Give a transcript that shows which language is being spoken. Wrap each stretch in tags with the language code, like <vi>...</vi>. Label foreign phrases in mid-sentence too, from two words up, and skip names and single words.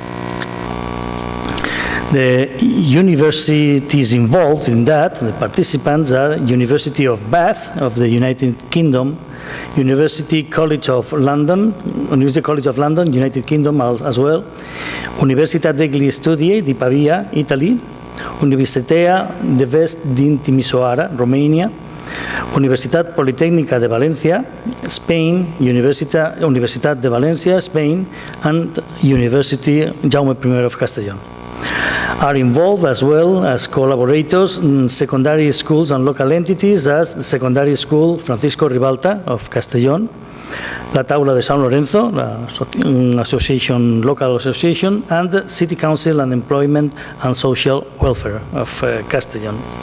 <en>The universities involved in that, the participants are University of Bath of the United Kingdom, University College of London, United Kingdom as well, Universitat degli Studi di Pavia, Italy, Universitat de Vest din Timisoara, Romania, Universitat Politécnica de Valencia, Spain, Universitat de Valencia, Spain, and University Jaume I of Castellón. Are involved as well as collaborators in secondary schools and local entities as the Secondary School Francisco Ribalta of Castellón, La Taula de San Lorenzo, local association, and the City Council and Employment and Social Welfare of Castellón.</en>